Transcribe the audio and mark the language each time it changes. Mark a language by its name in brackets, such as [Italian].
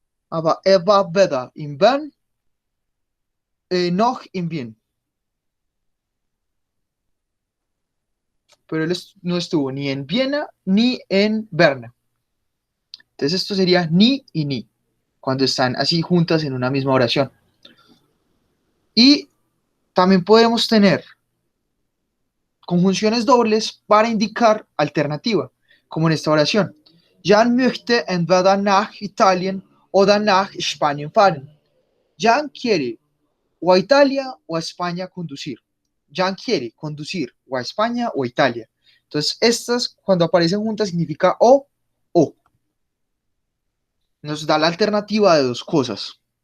[German] Aber er war weder in Bern noch in Wien. [Spanish] Pero él no estuvo ni en Viena ni en Berna. Entonces esto sería ni y ni, cuando están así juntas en una misma oración. Y también podemos tener conjunciones dobles para indicar alternativa, como en esta oración. [German] Jan möchte entweder nach Italien oder nach Spanien fahren. [Spanish] Jan quiere o a Italia o a España conducir. Jan quiere conducir o a España o a Italia. Entonces, estas, cuando aparecen juntas, significa o. Nos da la alternativa de dos cosas.